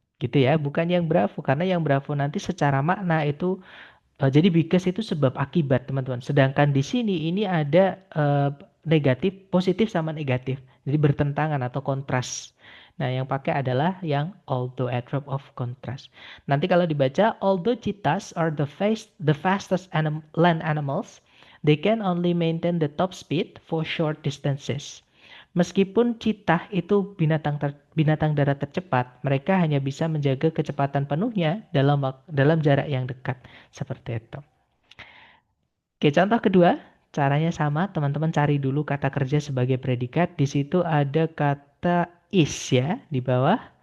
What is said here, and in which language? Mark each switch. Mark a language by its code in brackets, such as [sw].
[id] Gitu ya, bukan yang Bravo. Karena yang Bravo nanti secara makna itu, jadi because itu sebab akibat, teman-teman. Sedangkan di sini ini ada negatif, positif sama negatif. Jadi bertentangan atau kontras. Nah, yang pakai adalah yang although, adverb of contrast. Nanti kalau dibaca, [en] although cheetahs are the fastest land animals, they can only maintain the top speed for short distances. [id] Meskipun cheetah itu binatang darat tercepat, mereka hanya bisa menjaga kecepatan penuhnya dalam jarak yang dekat. Seperti itu. Oke, contoh kedua, caranya sama. Teman-teman cari dulu kata kerja sebagai predikat. Di situ ada kata is ya di bawah.